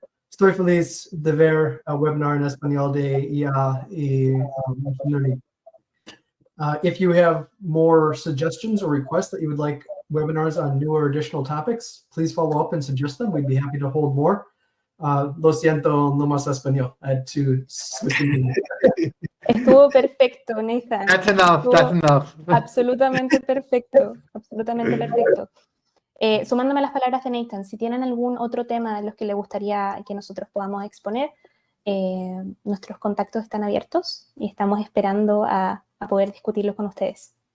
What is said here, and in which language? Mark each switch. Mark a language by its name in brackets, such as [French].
[Spanish] Estoy feliz de ver el webinar en español de IA y Machine Learning. [English] If you have more suggestions or requests that you would like webinars on new or additional topics, please follow up and suggest them. We'd be happy to hold more. [Spanish] Lo siento, no más español. [English] I had to switch in. [Spanish] Estuvo perfecto, Nathan. [English] That's enough. [Spanish] Absolutamente perfecto, absolutamente perfecto. Sumándome a las palabras de Nathan, si tienen algún otro tema de los que le gustaría que nosotros podamos exponer, nuestros contactos están abiertos y estamos esperando a poder discutirlos con ustedes.